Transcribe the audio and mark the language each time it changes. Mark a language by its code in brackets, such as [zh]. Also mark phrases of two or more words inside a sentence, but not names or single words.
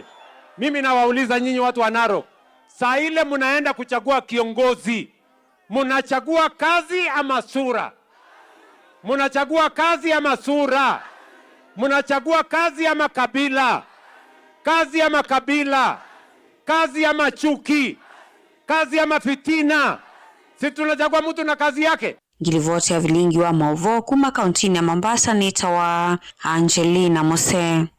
[sw] Mimi nawauliza nyinyi watu wa Narok, saa ile mnaenda kuchagua kiongozi, mnachagua kazi ama sura? Mnachagua kazi ama sura? Mnachagua kazi ama kabila? Kazi ama kabila? Kazi ama chuki? Kazi ama fitina? Si tunachagua mtu na kazi yake. [kam] Ngilivote ya vilingi wa mauvo kuma kauntini ya Mombasa, nita wa Angelina Mose.